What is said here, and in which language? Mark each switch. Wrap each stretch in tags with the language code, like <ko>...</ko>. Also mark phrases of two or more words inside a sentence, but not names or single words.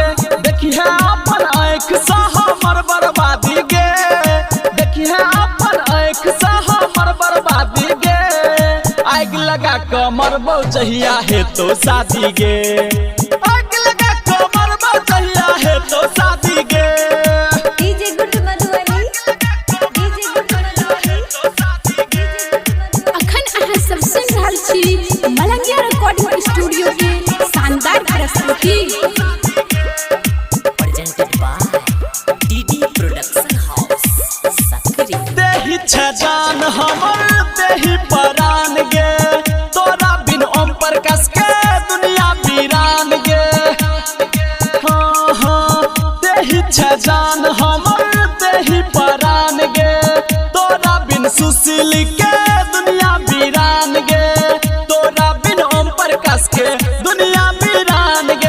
<mai>देखी है अपन आँख सा हमर बर्बादी गे, देखी है अपन आँख सा हमर बर्बादी गे, आग लगा कमर बजहिया है तो शादी गे, आग लगा कमर बजहिया है तो शादी गे। डीजे गुड मधुबनी, डीजे गुड मधुबनी, अखन अहाँ सब सुनि रहल छी मलंगिया रिकॉर्डिंग स्टूडियो के शानदार प्रस्तुति।</mai> <en>presented by DD Production House Sakri.</en> <mai>देहि छजान हमर देहि परान गे, तोरा बिन ओम प्रकाश के दुनिया वीरान गे। हाँ हाँ देहि छजान हमर देहि परान गे, तोरा बिन सुशील के दुनिया वीरान गे, तोरा बिन ओम प्रकाश के दुनिया वीरान गे।</mai>